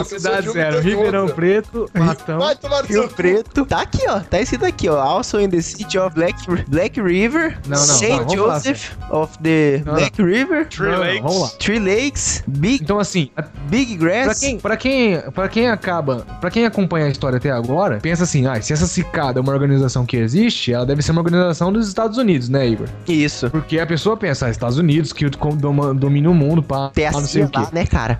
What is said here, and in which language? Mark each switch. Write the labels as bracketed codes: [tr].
[pt] As cidades eram Ribeirão Preto, Matão, Rio Preto. Tá aqui, ó. Tá escrito aqui, ó. [en] Also in the city of Black River. [pt] Não. [en] St. Joseph of the Black River. Three Lakes. Big. [pt] Então, assim, [en] Big Grass. [pt] Pra quem acompanha a história até agora, pensa assim, ah, se essa cicada é uma organização que existe, ela deve ser uma organização dos Estados Unidos, né, Igor? Isso. Porque a pessoa pensa, Estados Unidos, que domina o mundo, pá, não sei o quê. Né, cara?